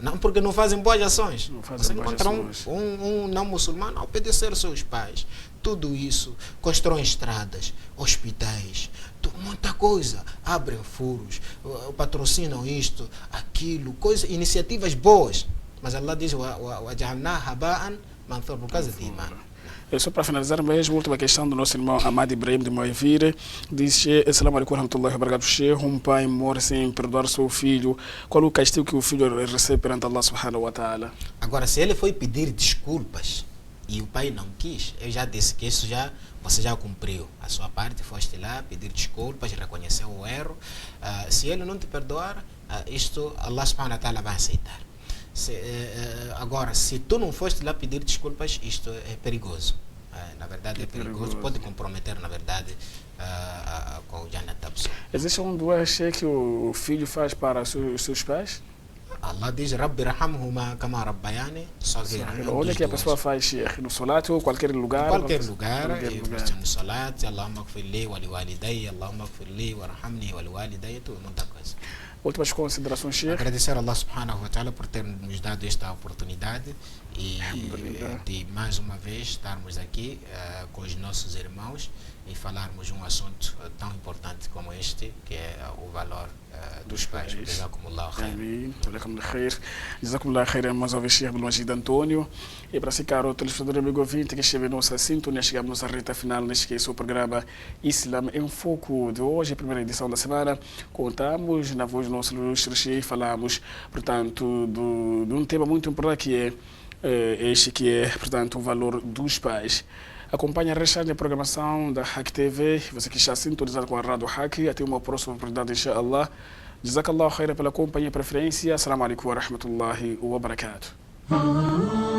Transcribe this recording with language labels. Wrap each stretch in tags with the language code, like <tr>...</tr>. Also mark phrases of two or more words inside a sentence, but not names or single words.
<pt>Não porque não fazem boas ações. Não fazem Você boas encontra ações. um não muçulmano a obedecer aos seus pais. Tudo isso, constroem estradas, hospitais, muita coisa. Abrem furos, patrocinam isto, aquilo, iniciativas boas. Mas Allah diz,</pt> <ar>وَجَعَلْنَا هَبَاءً مَنْثُورًا,</ar> <pt>por causa de imã. Só para finalizar mesmo, última questão do nosso irmão Ahmad Ibrahim de Moivire. Diz:</pt> <ar>السلام عليكم ورحمة الله وبركاته.</ar> <pt>Um pai morre sem perdoar seu filho. Qual o castigo que o filho recebe perante Allah</pt> <ar>سبحانه وتعالى?</ar> <pt>Agora, se ele foi pedir desculpas e o pai não quis, eu já disse que isso você já cumpriu a sua parte, foste lá pedir desculpas, reconheceu o erro. Se ele não te perdoar, isto Allah</pt> <ar>سبحانه وتعالى</ar> <pt>vai aceitar. Agora, se tu não foste lá pedir desculpas, isto é perigoso. Na verdade é perigoso, pode comprometer, na verdade, com o Jannat da pessoa. Existe um doache que o filho faz para os seus pais? Allah diz,</pt> <ar>رب ارحمهما كما ربياني صغيرا.</ar> <pt>Onde é que a pessoa faz, Sheikh? No solat ou qualquer lugar? Em qualquer lugar, no solat,</pt> <ar>اللهم اغفر لي ولوالدي اللهم اغفر لي وارحمني ولوالدي,</ar> <pt>tudo, muita coisa. Últimas considerações, Sheikh? Agradecer a Allah</pt> <ar>سبحانه وتعالى</ar> <pt>por ter nos dado esta oportunidade e de mais uma vez estarmos aqui com os nossos irmãos e falarmos um assunto tão importante como este, que é o valor dos pais.</pt> <ar>جزاكم الله خير. Amém. جزاكم الله خير,</ar> <pt>mais uma vez, Sheikh Abdelmajid Antônio. E para si, caro telespectador amigo ouvinte, que esteve em nossa sintonia, chegamos à reta final neste programa Islam em Foco de hoje, a primeira edição da semana. Contamos na voz do nosso ilustre Sheikh, falamos, portanto, de um tema muito importante que é portanto, o valor dos pais. Acompanhe a restante programação da Hack TV. Você que está sintonizado com a Rádio Hack. Até uma próxima oportunidade, inshallah.</pt> <ar>جزاك الله خيرا</ar> <pt>pela companhia e preferência.</pt> <ar>السلام عليكم ورحمة الله وبركاته.</ar>